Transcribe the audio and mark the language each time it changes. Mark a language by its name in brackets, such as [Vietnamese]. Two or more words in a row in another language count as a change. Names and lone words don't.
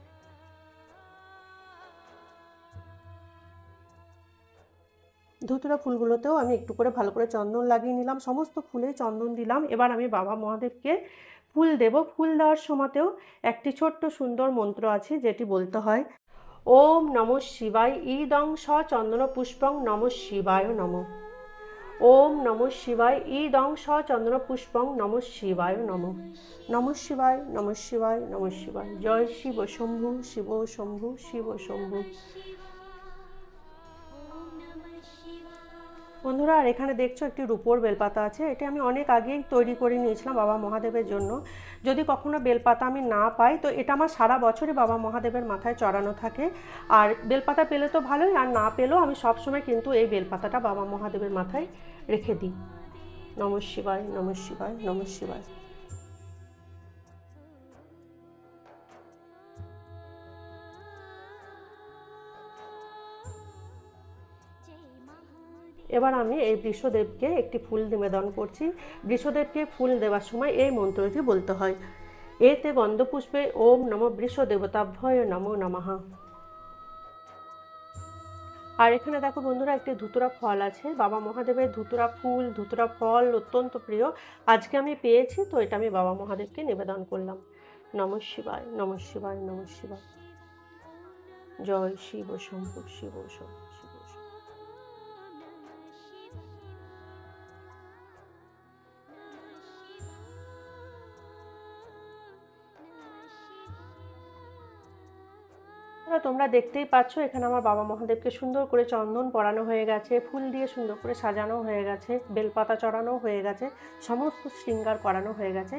[Bangla] ধুতুরা ফুলগুলোতেও আমি একটু করে ভালো করে চন্দন লাগিয়ে নিলাম, সমস্ত ফুলে চন্দন দিলাম। এবার আমি বাবা মহাদেবকে ফুল দেব। ফুল দেওয়ার সময়তেও একটি ছোট্ট সুন্দর মন্ত্র আছে যেটি বলতে হয়, [Sanskrit] ওম নমঃ শিবায় ইদং স চন্দন পুষ্পং নমঃ শিবায় নমঃ। ওম নমঃ শিবায় ইদং স চন্দন পুষ্পং নমঃ শিবায় নমঃ। নমঃ শিবায়, নমঃ শিবায়, নমঃ শিবায়। জয় শিব শম্ভু, শিব শম্ভু, শিব শম্ভু। [Bangla] বন্ধুরা, আর এখানে দেখছো একটি রূপোর বেলপাতা আছে। এটি আমি অনেক আগেই তৈরি করে নিয়েছিলাম বাবা মহাদেবের জন্য। যদি কখনো বেলপাতা আমি না পাই তো এটা আমার সারা বছরই বাবা মহাদেবের মাথায় চড়ানো থাকে। আর বেলপাতা পেলে তো ভালোই, আর না পেলেও আমি সবসময় কিন্তু এই বেলপাতাটা বাবা মহাদেবের মাথায় রেখে দিই। [Sanskrit] নমঃ শিবায়, নমঃ শিবায়, নমঃ শিবায়। [Bangla] এবার আমি এই বৃষদেবকে একটি ফুল নিবেদন করছি। বৃষদেবকে ফুল দেওয়ার সময় এই মন্ত্রটি বলতে হয়, [Sanskrit] এতে গন্ধপুষ্পে ওম নমঃ বৃষদেবতাভ্যয় নমো নমঃ। [Bangla] আর এখানে দেখো বন্ধুরা, একটি ধুতুরা ফল আছে। বাবা মহাদেবের ধুতুরা ফুল, ধুতুরা ফল অত্যন্ত প্রিয়। আজকে আমি পেয়েছি, তো এটা আমি বাবা মহাদেবকে নিবেদন করলাম। [Sanskrit] নমঃ শিবায়, নমঃ শিবায়, নমঃ শিবায়। জয় শিব শম্ভু, শিব শম্ভু, শিব শম্ভু। [Bangla] তোমরা দেখতেই পাচ্ছ এখানে আমার বাবা মহাদেবকে সুন্দর করে চন্দন পরানো হয়ে গেছে, ফুল দিয়ে সুন্দর করে সাজানো হয়ে গেছে, বেলপাতা চড়ানো হয়ে গেছে, সমস্ত শৃঙ্গার করানো হয়ে গেছে।